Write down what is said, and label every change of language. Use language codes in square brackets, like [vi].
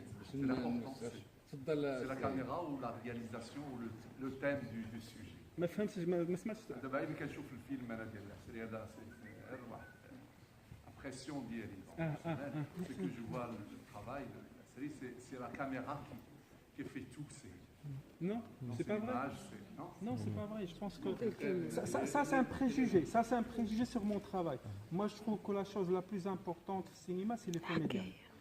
[fr] C'est la caméra ou la réalisation ou le thème du sujet. [ar] ما فهمتش ما سمعتش. دابا ملي كنشوف الفيلم انا ديال السيري هذا غير واحد امبرسيون ديالي. [fr] C'est que je vois le travail de la série, c'est la caméra qui fait tout. Non, c'est pas vrai. Non, c'est pas vrai. Je pense que ça c'est un préjugé. Ça c'est un préjugé sur mon travail. Moi, je trouve que la chose la plus importante au cinéma, c'est les comédiens.